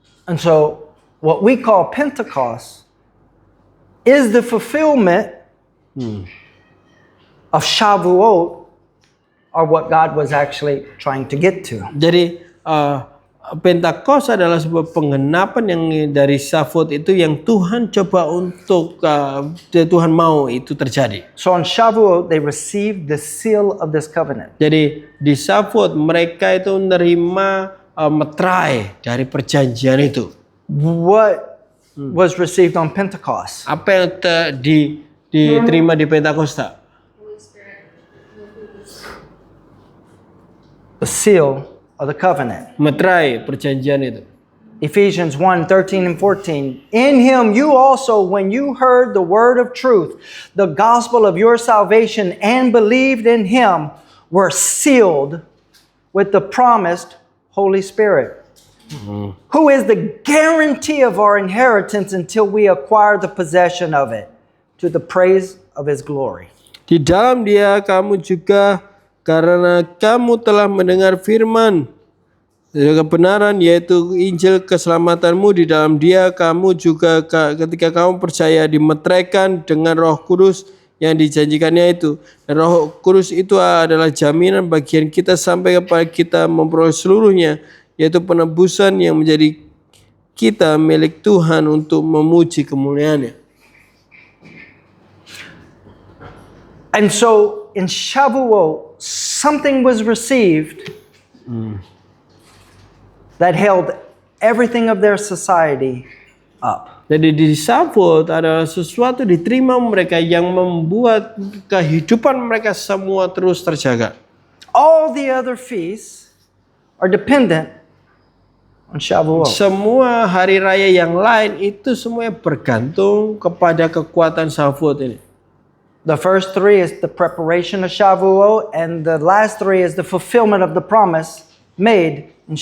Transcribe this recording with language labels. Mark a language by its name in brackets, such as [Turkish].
[English] And so, what we call Pentecost is the fulfillment of Shavuot, or what God was actually trying to get to. [Indonesian] Jadi Pentakosta adalah sebuah penggenapan yang dari Shavuot itu yang Tuhan coba untuk Tuhan mau itu terjadi. [English] So on Shavuot, they received the seal of this covenant. [Indonesian] Jadi di Shavuot mereka itu menerima meterai dari perjanjian itu. [English] What was received on Pentecost? [Indonesian] Apa yang diterima di Pentakosta? [English] Holy Spirit. The seal of the covenant. [Indonesian] Meterai perjanjian itu. [English] Ephesians 1:13 and 14. In him you also, when you heard the word of truth, the gospel of your salvation, and believed in him, were sealed with the promised Holy Spirit, who is the guarantee of our inheritance until we acquire the possession of it, to the praise of his glory. [Indonesian] Di dalam dia kamu juga, karena kamu telah mendengar firman kebenaran, yaitu Injil keselamatanmu, di dalam dia kamu juga ketika kamu percaya dimeteraikan dengan Roh Kudus yang dijanjikannya itu. Dan Roh Kudus itu adalah jaminan bagian kita sampai kepada kita memperoleh seluruhnya, yaitu penebusan yang menjadi kita milik Tuhan untuk memuji kemuliaannya. [English] And so in Shavuot, something was received that held everything of their society up. [Indonesian] Jadi di Shavuot adalah sesuatu diterima mereka yang membuat kehidupan mereka semua terus terjaga. [English] All the other feasts are dependent on Shavuot. [Indonesian] Semua hari raya yang lain itu semuanya bergantung kepada kekuatan Shavuot ini. [English] The first three is the preparation of Shavuot, and the last three is the fulfillment of the promise made in